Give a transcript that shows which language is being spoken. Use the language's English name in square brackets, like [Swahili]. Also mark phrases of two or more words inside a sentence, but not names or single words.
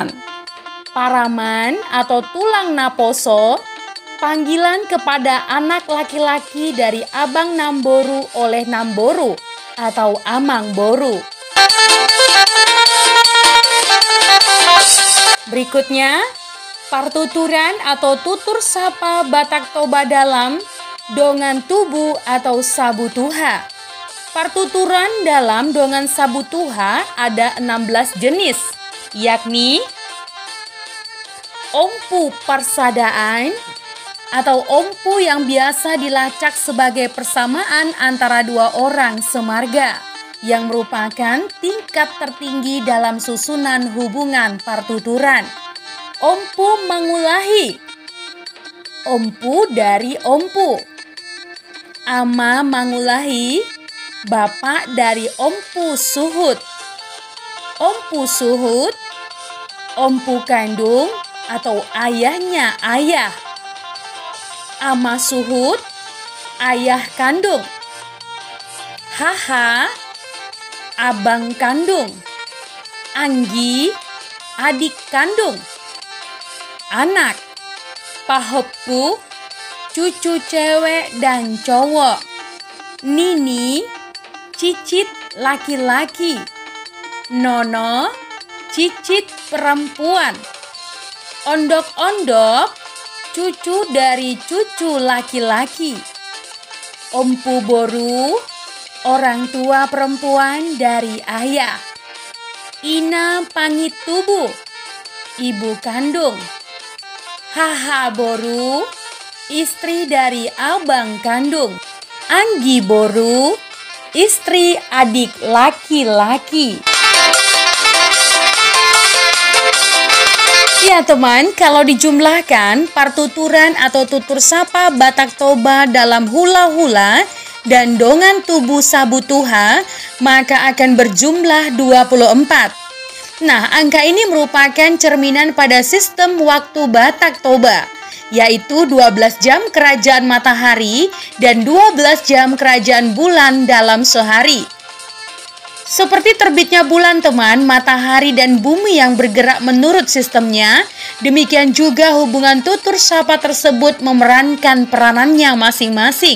[Indonesian] Paraman atau [Batak Toba] tulang naposo, [Indonesian] panggilan kepada anak laki-laki dari Abang Namboru oleh Namboru atau [Batak Toba] Amang Boru. [Indonesian] Berikutnya, partuturan atau tutur sapa Batak Toba dalam [Batak Toba] dongan tubuh [Indonesian] atau [Batak Toba] sabu tuha. [Indonesian] Partuturan dalam [Batak Toba] dongan sabu tuha [Indonesian] ada 16 jenis, yakni [Batak Toba] ompu parsadaan [Indonesian] atau ompu yang biasa dilacak sebagai persamaan antara dua orang semarga yang merupakan tingkat tertinggi dalam susunan hubungan partuturan. [Batak Toba] Ompu mangulahi, [Indonesian] ompu dari ompu. [Batak Toba] Ama mangulahi, [Indonesian] bapak dari [Batak Toba] ompu suhut. Ompu suhut, [Indonesian] ompu kandung atau ayahnya ayah. [Batak Toba] Ama suhut, [Indonesian] ayah kandung. Haha, abang kandung. Anggi, adik kandung. [Batak Toba] Anak, pahopku, [Indonesian] cucu cewek dan cowok. Nini, cicit laki-laki. Nono, cicit perempuan. Ondok-ondok, cucu dari cucu laki-laki. [Batak Toba] Ompu boru, [Indonesian] orang tua perempuan dari ayah. [Batak Toba] Ina pangit tubuh, [Indonesian] ibu kandung. [Batak Toba] Haha boru, [Indonesian] istri dari abang kandung. [Batak Toba] Anggi boru, [Indonesian] istri adik laki-laki. Ya teman, kalau dijumlahkan partuturan atau tutur sapa Batak Toba dalam hula-hula dan [Batak Toba] dongan tubuh sabu tuha, [Indonesian] maka akan berjumlah 24. Nah, angka ini merupakan cerminan pada sistem waktu Batak Toba, yaitu 12 jam kerajaan matahari dan 12 jam kerajaan bulan dalam sehari. Seperti terbitnya bulan teman, matahari dan bumi yang bergerak menurut sistemnya, demikian juga hubungan tutur sapa tersebut memerankan peranannya masing-masing.